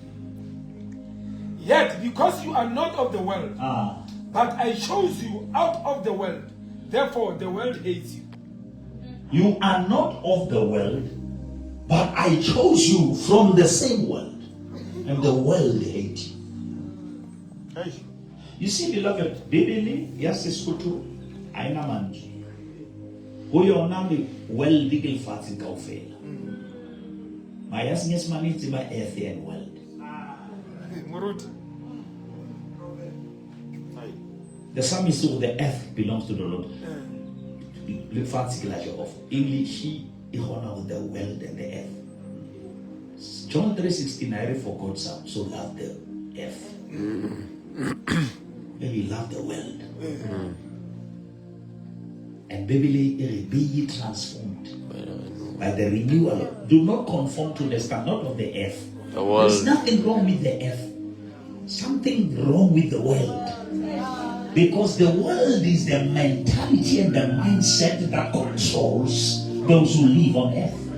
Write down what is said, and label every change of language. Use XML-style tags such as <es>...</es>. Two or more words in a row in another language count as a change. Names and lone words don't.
<en>Yet, because you are not of the world, but I chose you out of the world, therefore the world hates you. You are not of the world, but I chose you from the same world. And the world hate you. Hey. You see, beloved,</en> <st>Bibele ya Sesotho aina mantswe. Ho yona le world ke lefatshe kaofela. Ma ya Senyesemane e tseba</st> <en>earth and world.</en> <st>Moruti.</st> <en>Hey. The psalmist said the earth belongs to the Lord.</en> <st>Lefatshe ke la Jehova.</st> <en>English e honor with the world and the earth. John 3:16, I read for God so loved the earth. And he loved the world. And Bibele be ye transformed by the renewal. Do not conform to the standard of the earth. There's nothing wrong with the earth. Something wrong with the world. Because the world is the mentality and the mindset that controls those who live on earth.</en>